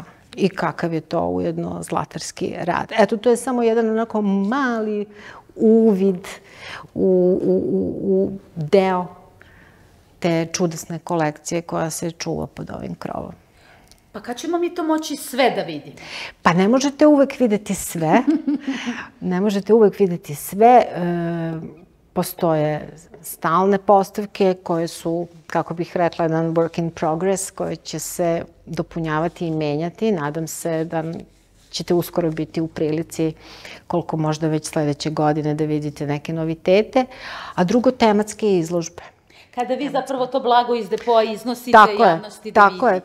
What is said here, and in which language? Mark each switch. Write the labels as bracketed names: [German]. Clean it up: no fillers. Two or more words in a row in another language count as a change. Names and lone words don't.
[Serbian] I kakav je to ujedno zlatarski rad. Eto, to je samo jedan onako mali uvid u deo te čudesne kolekcije koja se čuva pod ovim krovom. Pa kad ćemo mi to moći sve da vidimo? Pa ne možete uvek videti sve. Ne možete uvek videti sve. Postoje stalne postavke koje su, kako bih rekla, jedan [English] work in progress, [Serbian] koje će se dopunjavati i menjati. Nadam se da ćete uskoro biti u prilici, koliko možda već sledeće godine, da vidite neke novitete. A drugo, tematske izložbe. Kada vi zapravo to blago iz depoa iznosite javnosti da vidi.